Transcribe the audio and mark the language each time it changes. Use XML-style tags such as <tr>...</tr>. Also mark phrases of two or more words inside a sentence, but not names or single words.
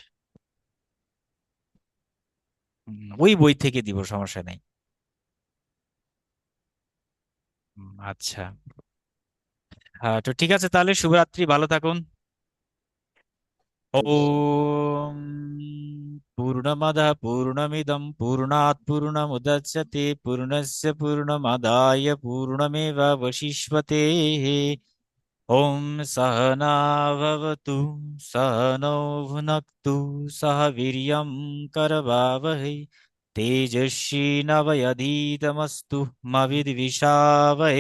<bn>ওই বই থেকে দিব, সমস্যা নেই। আচ্ছা। হ্যাঁ, তো ঠিক আছে, তাহলে শুভরাত্রি, ভালো থাকুন।</bn> <sa>ওম পূর্ণমদঃ পূর্ণমিদং পূর্ণাৎ পূর্ণমুদচ্যতে পূর্ণস্য পূর্ণমাদায় পূর্ণমেবাবশিষ্যতে। ওম সহনাভবতু সহনৌ ভুনক্তু সহ বীর্যং করবাবহৈ তেজস্বিনাবয়ধীতমস্তু মা বিদ্বিষাবহৈ।</sa>